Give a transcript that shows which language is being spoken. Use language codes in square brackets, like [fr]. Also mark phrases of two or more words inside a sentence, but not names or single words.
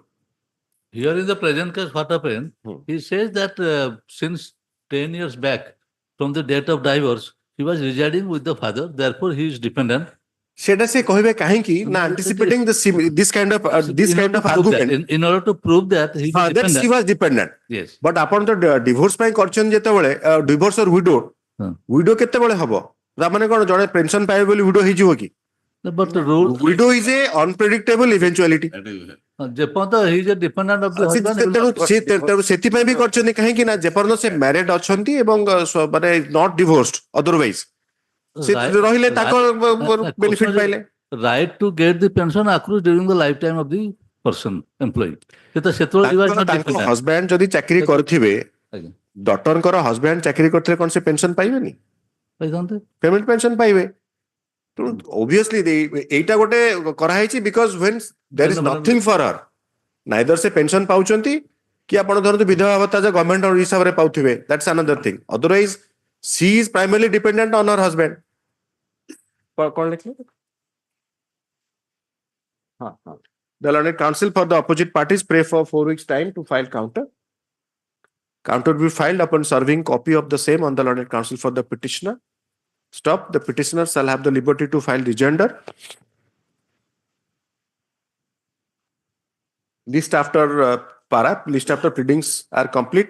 [en] Here in the present case, what happened? He says that since 10 years back, from the date of divorce, he was residing with the father. Therefore, he is dependent. [or] ସେଡ଼ା ସେ କହିବେ କାହିଁକି ନା [en] anticipating this kind of argument. In order to prove that he was dependent. That he was dependent. Yes. But upon the divorce [or] ପାଇଁ କରିଛନ୍ତି ଯେତେବେଳେ [en] divorce or widow [or] କେତେବେଳେ ହବ? ତା ମାନେ କଣ ଜଣେ pension ପାଇବେ ବୋଲି widow ହେଇଯିବ କି? [en] But the rule. Widow is a unpredictable eventuality. ଯେପର୍ଯ୍ୟନ୍ତ he is a dependent of the husband. [or] ତେଣୁ ସେଥିପାଇଁ ବି କରିଛନ୍ତି କାହିଁକି ନା ଯେପର୍ଯ୍ୟନ୍ତ ସେ married ଅଛନ୍ତି ଏବଂ ମାନେ [en] not divorced [or] otherwise ସେ ରହିଲେ ତାଙ୍କ benefit ପାଇଲେ. [en] Right to get the pension accrues during the lifetime of the person employee. [or] ତାଙ୍କ husband ଯଦି ଚାକିରି କରିଥିବେ daughterଙ୍କର husband ଚାକିରି କରିଥିଲେ କଣ ସେ pension ପାଇବେନି? [en] Payment pension [or] ପାଇବେ. Obviously ଏଇଟା ଗୋଟେ କରାହେଇଛି [en] because when there is nothing for her, neither [or] ସେ pension ପାଉଛନ୍ତି କି ଆପଣ ଧରନ୍ତୁ ବିଧବା ଭତ୍ତା ଯେ government ହିସାବରେ ପାଉଥିବେ, [en] that's another thing. Otherwise she is primarily dependent on her husband. [or] କଣ ଲେଖିଲେ? [en] The learned counsel for the opposite parties pray for 4 weeks time to file counter. Counter will be filed upon serving copy of the same on the learned counsel for the petitioner. Stop. The petitioner shall have the liberty to file rejoinder. List after list after pleadings are complete.